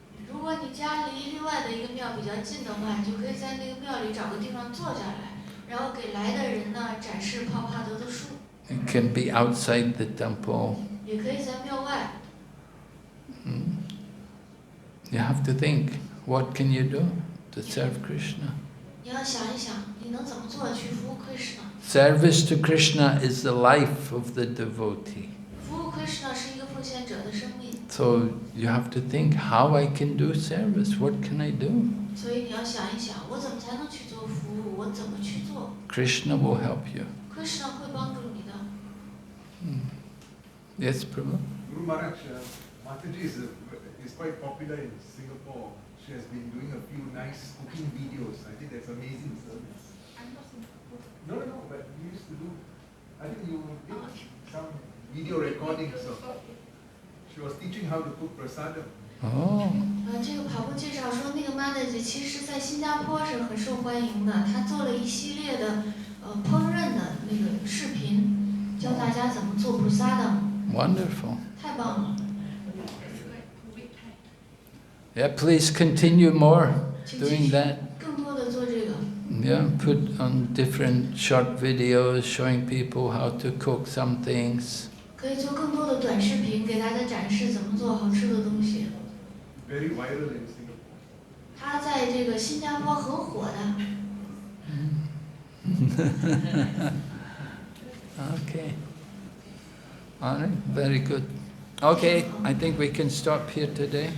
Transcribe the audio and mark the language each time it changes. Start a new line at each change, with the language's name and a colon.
Chinese: 如果你家离另外的一个庙比较近的话，你就可以在那个庙里找个地方坐下来，然后给来的人呢展示帕帕德的书。
English: It can be outside the temple.
Chinese: 也可以在庙外。
English: You have to think, what can you do to serve Krishna?
Chinese: 你要想一想，你能怎么做去服务 Krishna？
English: Service to Krishna is the life of the devotee.
Chinese: 服务 Krishna 是一个奉献者的生命，
English: So you have to think how I can do service, what can I do?
Chinese: 所以你要想一想，我怎么才能去做服务？我怎么去做
English: Krishna will help you.
Chinese: ？Krishna 会帮助你的。
English: Yes, Prabhu? Guru Maharaj, Mataji is quite popular in Singapore. She has been doing a few nice cooking videos. I think that's amazing service. No, but you used to do, I think you did some video recordings of, she was teaching how to cook prasadam. Oh,
Chinese: 这个跑步介绍说，那个 Mataji 其实在新加坡是很受欢迎的，他做了一系列的烹饪的那个视频，教大家怎么做 prasadam，
English: wonderful.
Chinese: 太棒了。
English: Yeah, please continue more
Chinese: 请继
English: doing
Chinese: 续
English: that.
Chinese: 更多的做这个。
English: Yeah, put on different short videos showing people how to cook some things.
Chinese: 可以做更多的短视频，给大家展示怎么做好吃的东西。
English: Very viral in Singapore.
Chinese: 他在这个新加坡很火的。
English: Okay. All right, very good. Okay, I think we can stop here today.